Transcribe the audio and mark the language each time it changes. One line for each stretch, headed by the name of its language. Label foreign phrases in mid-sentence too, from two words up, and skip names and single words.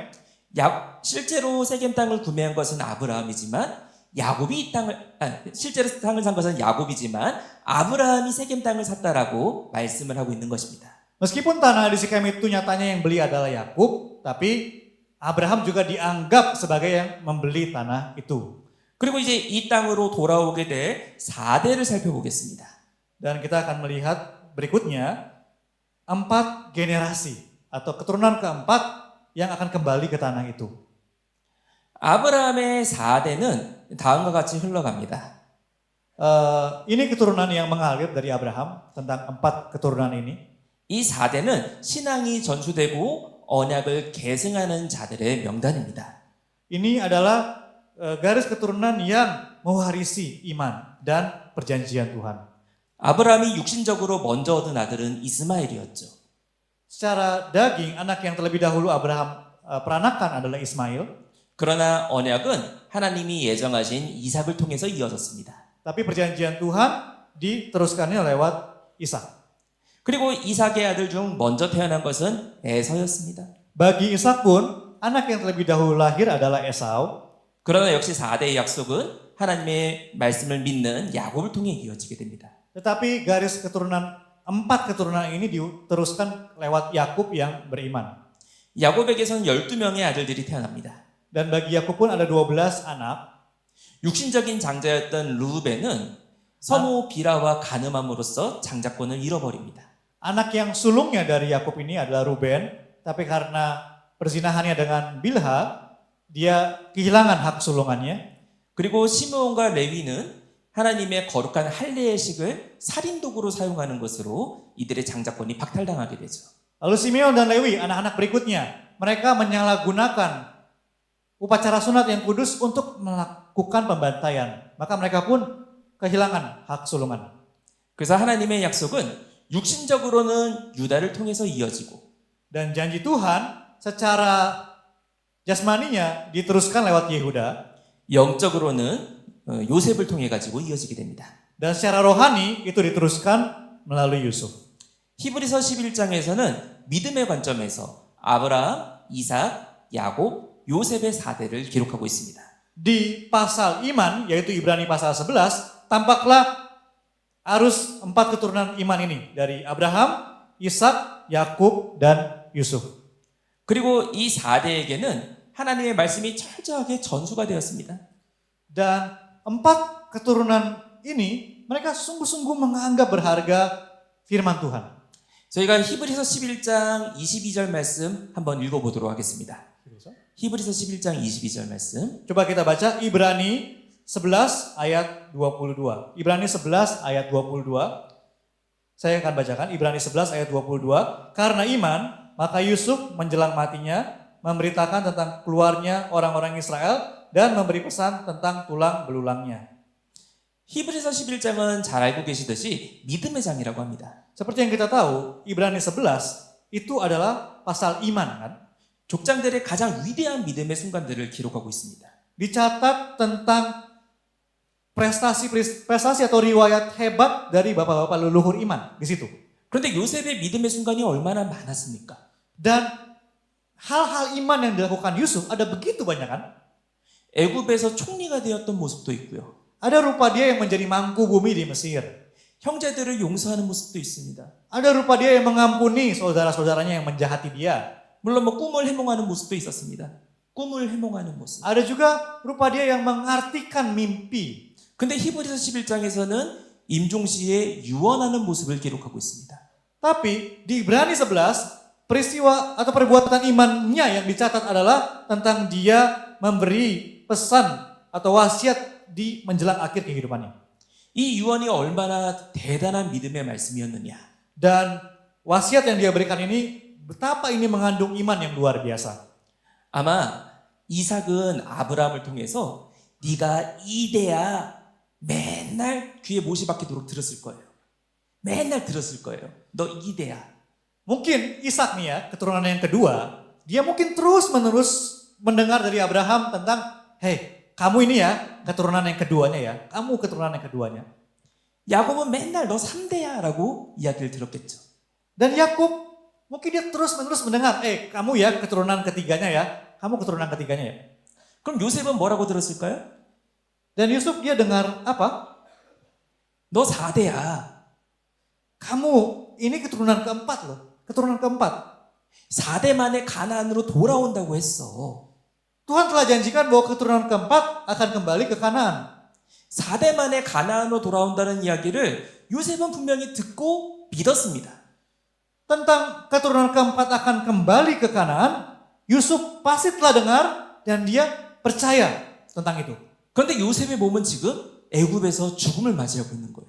Korean: 실제로 세겜 땅을 구매한 것은 아브라함이지만 실제로 땅을 산 것은 야곱이지만 아브라함이 세겜 땅을 샀다라고 말씀을 하고 있는 것입니다.
Indonesian: meskipun tanah di Sikem itu nyatanya yang beli adalah Yakub, tapi Abraham juga dianggap sebagai yang membeli tanah itu.
Korean: 그리고 이제 이 땅으로 돌아오게 될 4대를 살펴보겠습니다.
Indonesian: Dan kita akan melihat berikutnya 4 generasi atau keturunan keempat yang akan kembali ke tanah itu.
Korean: 아브라함의 4대는 다음과 같이 흘러갑니다.
Indonesian: Ini keturunan yang mengalir dari Abraham tentang 4 keturunan ini.
Korean: 이 4대는 신앙이 전수되고 언약을 계승하는 자들의 명단입니다.
Indonesian: Ini adalah garis keturunan yang mewarisi iman dan perjanjian Tuhan.
Korean: 아브라함이 육신적으로 먼저 얻은 아들은 이스마엘이었죠.
Indonesian: Secara daging, anak yang terlebih dahulu Abraham peranakan adalah Ismail.
Korean: 그러나 언약은 하나님이 예정하신 이삭을 통해서 이어졌습니다.
Indonesian: Tapi perjanjian Tuhan diteruskannya lewat Ishak.
Korean: 그리고 이삭의 아들 중 먼저 태어난 것은 에서였습니다.
Indonesian: Bagi Ishak pun, anak yang terlebih dahulu lahir adalah Esau.
Korean: 그러나 역시 4대의 약속은 하나님의 말씀을 믿는 야곱을 통해 이어지게 됩니다.
Indonesian: Tetapi garis keturunan 4 keturunan ini diteruskan lewat Yakub yang beriman.
Korean: 야곱에게서는 12명의 아들들이 태어납니다.
Indonesian: Dan bagi Yakub pun ada 12 anak.
Korean: 육신적인 장자였던 루벤은 서모 비라와 간음함으로써 장자권을 잃어버립니다.
Indonesian: Anak yang sulungnya dari Yakub ini adalah Ruben, tapi karena perzinahannya dengan Bilha, dia kehilangan hak sulungannya.
Korean: 그리고 시므온과 레위는 하나님의 거룩한 할례의식을 살인도구로 사용하는 것으로 이들의 장자권이 박탈당하게 되죠.
Indonesian: Lalu Simeon dan Lewi, anak-anak berikutnya, mereka menyalahgunakan upacara sunat yang kudus untuk melakukan pembantaian. Maka mereka pun kehilangan hak sulungan.
Korean: 그래서 하나님의 약속은 육신적으로는 유다를 통해서 이어지고
Indonesian: Dan janji Tuhan secara jasmaninya diteruskan lewat Yehuda.
Korean: 영적으로는 요셉을 통해 가지고 이어지게 됩니다.
Indonesian: Dan secara rohani itu diteruskan melalui Yusuf.
Korean: 히브리서 11장에서는 믿음의 관점에서 아브라함, 이삭, 야곱, 요셉의 4대를 기록하고 있습니다.
Indonesian: Di pasal iman, yaitu Ibrani pasal 11, tampaklah arus 4 keturunan iman ini. Dari Abraham, Ishak, Yakub, dan Yusuf.
Korean: 그리고 이 4대에게는 하나님의 말씀이 철저하게 전수가 되었습니다.
Indonesian: Dan 4 keturunan ini, mereka sungguh-sungguh menganggap berharga firman Tuhan.
Korean: 저희가 히브리서 11장 22절 말씀 한번 읽어보도록 하겠습니다. 히브리서 11장 22절 말씀.
Indonesian: Coba kita baca Ibrani 11 ayat 22. Ibrani 11 ayat 22. Saya akan bacakan Ibrani 11 ayat 22. Karena iman, maka Yusuf menjelang matinya memberitakan tentang keluarnya orang-orang Israel dan memberi pesan tentang tulang belulangnya.
Korean: 히브리서 11장은 잘 알고 계시듯이 믿음의 장이라고 합니다.
Indonesian: Seperti yang kita tahu, Ibrani 11 itu adalah pasal iman kan?
Korean: 족장들의 가장 위대한 믿음의 순간들을 기록하고 있습니다.
Indonesian: Dicatat tentang prestasi atau riwayat hebat dari bapak-bapak leluhur iman di situ.
Korean: 그런데 요셉의 믿음의 순간이 얼마나 많았습니까?
Indonesian: Dan hal-hal iman yang dilakukan Yusuf ada begitu banyak kan?
Korean: 애굽에서 총리가 되었던 모습도 있고요.
Indonesian: Ada rupa dia yang menjadi mangku bumi di Mesir.
Korean: 형제들을 용서하는 모습도 있습니다.
Indonesian: Ada rupa dia yang mengampuni saudara-saudaranya yang menjahati dia.
Korean: 물론 꿈을 해몽하는 모습도 있었습니다. 꿈을 해몽하는 모습.
Indonesian: Ada juga rupa dia yang mengartikan mimpi.
Korean: 근데 히브리서 11장에서는 임종시에 유언하는 모습을 기록하고 있습니다.
Indonesian: Tapi di Ibrani 11 peristiwa atau perbuatan imannya yang dicatat adalah tentang dia memberi pesan atau wasiat di menjelang akhir kehidupannya.
Korean: 이 유언이 얼마나 대단한 믿음의 말씀이었느냐.
Indonesian: Dan wasiat yang dia berikan ini, betapa ini mengandung iman yang luar biasa.
Korean: 아마 이삭은 아브라함을 통해서 네가 이대야 맨날 귀에 못이 박히도록 들었을 거예요. 맨날 들었을 거예요. 너 이대야.
Indonesian: Mungkin Ishak nih ya, keturunan yang kedua, dia mungkin terus-menerus mendengar dari Abraham tentang, hey, kamu ini ya, keturunan yang keduanya ya, kamu keturunan yang keduanya.
Korean: 야곱은 맨날 너 3대야 라고 이야기를 들었겠죠.
Indonesian: Dan Yakub, mungkin dia terus-menerus mendengar, kamu ya keturunan ketiganya ya, kamu keturunan ketiganya ya.
Korean: 그럼 요셉은 뭐라고 들었을까요?
Indonesian: Dan Yusuf dia dengar apa?
Korean: 너 4대야.
Indonesian: Kamu ini keturunan keempat loh, keturunan keempat.
Korean: 4대 만에 가나안으로 돌아온다고 했어.
Indonesian: Tuhan telah janjikan bahwa keturunan keempat akan kembali ke Kanaan.
Korean: 4대 만에 가나안으로 돌아온다는 이야기를 요셉은 분명히 듣고 믿었습니다.
Indonesian: Tentang keturunan keempat akan kembali ke Kanaan, Yusuf pasti telah dengar dan dia percaya tentang itu.
Korean: 그런데 요셉의 몸은 지금 애굽에서 죽음을 맞이하고 있는 거예요.